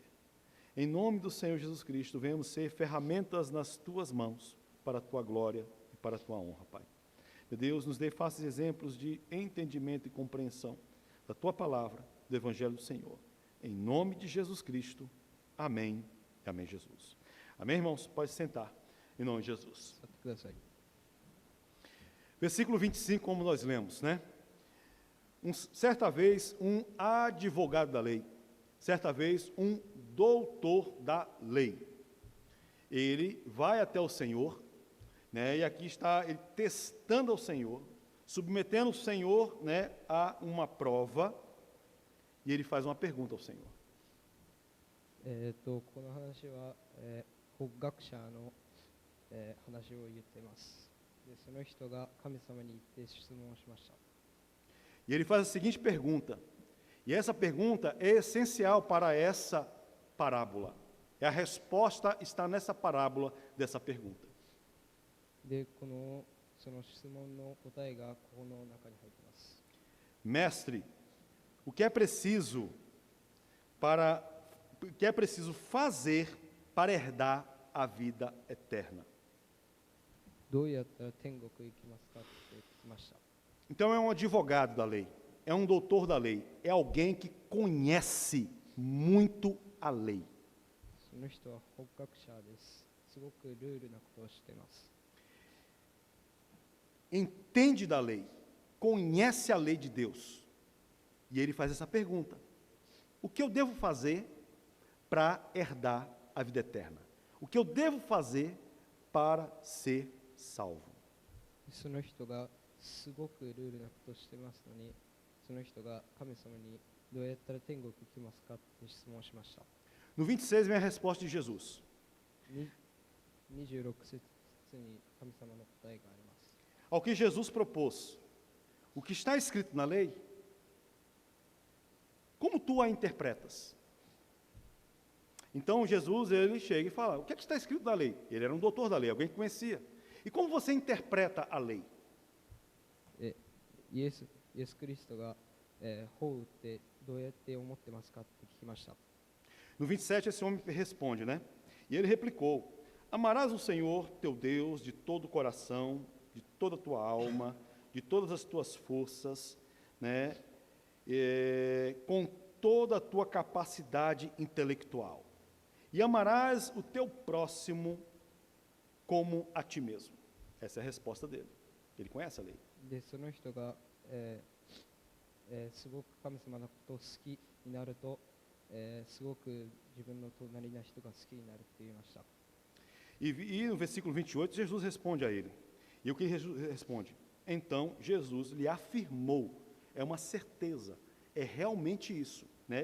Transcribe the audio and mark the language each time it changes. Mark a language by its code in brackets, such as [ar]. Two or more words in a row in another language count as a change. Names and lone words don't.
[pt] Em nome do Senhor Jesus Cristo, venhamos ser ferramentas nas Tuas mãos para a Tua glória e para a Tua honra, Pai. Meu Deus, nos dê fáceis exemplos de entendimento e compreensão da Tua palavra, do Evangelho do Senhor. Em nome de Jesus Cristo, amém e amém, Jesus. Amém, irmãos? Pode sentar, em nome de Jesus. [ja] 座ってください。 [pt] Versículo 25, como nós lemos, né? Certa vez, um advogado da lei, certa vez, um doutor da lei, ele vai até o Senhor, né? E aqui está ele testando ao Senhor, submetendo o Senhor, né, a uma prova, e ele faz uma pergunta ao Senhor. [ja] この話は、法学者の、話を言っています。で、その人が神様に言って質問をしました。 [pt] E ele faz a seguinte pergunta, e essa pergunta é essencial para essa parábola. A resposta está nessa parábola dessa pergunta. [ja] で、その質問の答えがこの中に入っています。 [pt] Mestre, o que é preciso fazer para herdar a vida eterna? [ja] どうやったら天国行きますかって聞きました。 [pt] Então é um advogado da lei, é um doutor da lei, é alguém que conhece muito a lei. [ja] その人は法学者です。すごくルールなことを知っています。 [pt] Entende da lei, conhece a lei de Deus. E ele faz essa pergunta: o que eu devo fazer para herdar a vida eterna? O que eu devo fazer para ser salvo? [ja] その人がすごくルールなことをしていますのに、その人が神様にどうやったら天国行きますかって質問をしました。 [pt] No 26 vem a resposta de Jesus. [ja] 26 節に神様の答えがあります。 [pt] Ao que Jesus propôs, o que está escrito na lei, como tu a interpretas? Então Jesus, ele chega e fala: o que é que está escrito na lei? Ele era um doutor da lei, alguém que conhecia. E como você interpreta a lei? [ja] イエスクリストが、法ってどうやって思ってますかって聞きました。 [pt] No 27, esse homem responde, né? E ele replicou: amarás o Senhor teu Deus de todo o coração, de toda a tua alma, de todas as tuas forças, né? Com toda a tua capacidade intelectual. E amarás o teu próximo como a ti mesmo. Essa é a resposta dele. Ele conhece a lei. [ja] で、その人が、すごく神様のことを好きになると、すごく自分の隣の人が好きになるって言いました。 [pt] E no versículo 28, Jesus responde a ele. E o que Jesus responde? Então, Jesus lhe afirmou, é uma certeza, é realmente isso, né?